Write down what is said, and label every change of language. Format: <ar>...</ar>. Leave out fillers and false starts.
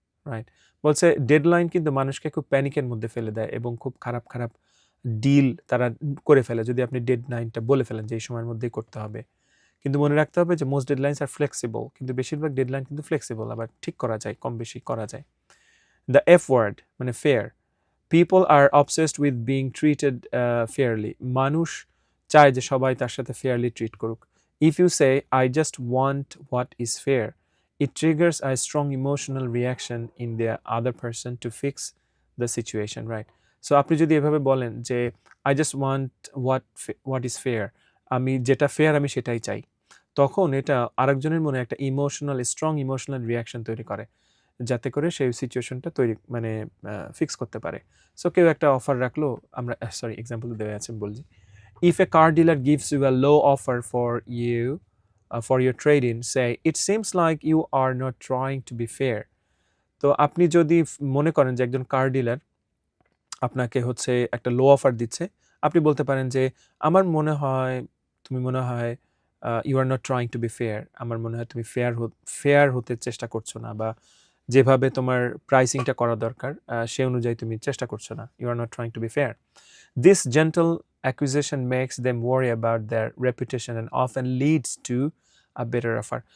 <bn>Right, বলছে deadline কিন্তু মানুষকে খুব প্যানিকের মধ্যে ফেলে দেয় এবং খুব খারাপ খারাপ ডিল তারা করে ফেলে যদি আপনি ডেডলাইনটা বলে ফেলেন যে এই সময়ের মধ্যেই করতে হবে। কিন্তু মনে রাখতে হবে যে</bn> <en>most deadlines are flexible,</en> <bn>কিন্তু বেশিরভাগ ডেডলাইন কিন্তু ফ্লেক্সিবল, আবার ঠিক করা যায়, কম বেশি করা যায়।</bn> <en>The F word মানে fair. People are obsessed with being treated fairly.</en> <bn>মানুষ চায় যে সবাই তার সাথে ফেয়ারলি ট্রিট করুক।</bn> <en>If you say I just want what is fair, it triggers a strong emotional reaction in the other person to fix the situation, right?</en> <bn>So আপনি যদি এভাবে বলেন যে</bn> <en>I just want what is fair,</en> <bn>আমি যেটা fair আমি সেটাই চাই, তখন এটা আরেকজনের মনে একটা স্ট্রং ইমোশনাল রিয়াকশন তৈরি করে, যাতে করে সেই সিচুয়েশনটা তৈরি মানে ফিক্স করতে পারে। সো কেউ একটা অফার রাখলো, আমরা এক্সাম্পল দেওয়া আছে বলছি,</bn> <en>if a car dealer gives you a low offer for your trade-in, say it seems like you are not trying to be fair.</en> <bn>তো আপনি যদি মনে করেন যে একজন কার ডিলার আপনাকে হচ্ছে একটা লো অফার দিচ্ছে, আপনি বলতে পারেন যে আমার মনে হয় তুমি মনে হয়</bn> <en>you are not trying to be fair,</en> <bn>আমার মনে হয় তুমি ফেয়ার হতে চেষ্টা করছো না, বা যেভাবে তোমার প্রাইসিংটা করা দরকার সে অনুযায়ী তুমি চেষ্টা করছো না, you are not trying to B fair.</bn> <en>This gentle accusation makes them worry about their reputation and often leads to a better offer.</en>